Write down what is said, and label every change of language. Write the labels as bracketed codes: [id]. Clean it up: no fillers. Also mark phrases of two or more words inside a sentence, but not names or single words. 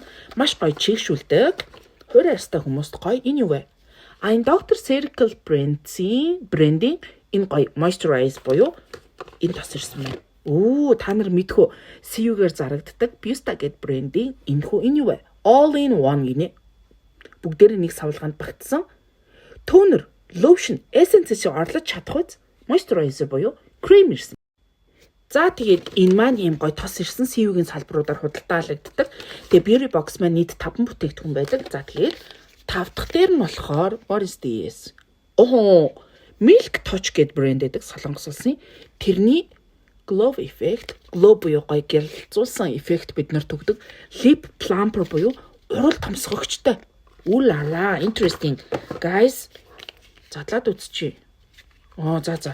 [mn] Маш гоё чийгшүүлдэг. Хуурай арьстай хүмүүст гоё энэ юу вэ? Энэ Dr. Circle брендийн энэ гоё moisturize буюу энэ тос ирсэн байна. Та нар мэдхүү CU-гээр зарагддаг Busta гэд брендийн энэ юу вэ? [en] All in one гинэ. [mn] Бүгдээрээ нэг савлгаанд багтсан. [en] Toner lotion essence- [mn] ийг орлож чадах үз moisturizer буюу крем ирсэн. За тэгээд энэ маань ийм гоё тос ирсэн CU-гийн салбаруудаар худалдаалагддаг. Тэгээ Beauty Box маань нийт 5 бүтээгдэхүүн байдаг. За тэгээд 5 дахь дээр нь болохоор [en] what is this? [mn] Milk Touch гэд брэнд байдаг Солонгос улсын. Тэрний Glow Effect, glow буюу гоё гялалзуулсан эффект биднэрт өгдөг. [en] Lip plumper [mn] буюу урал томсгогчтой. Interesting. Guys задлаад үзчихье. За.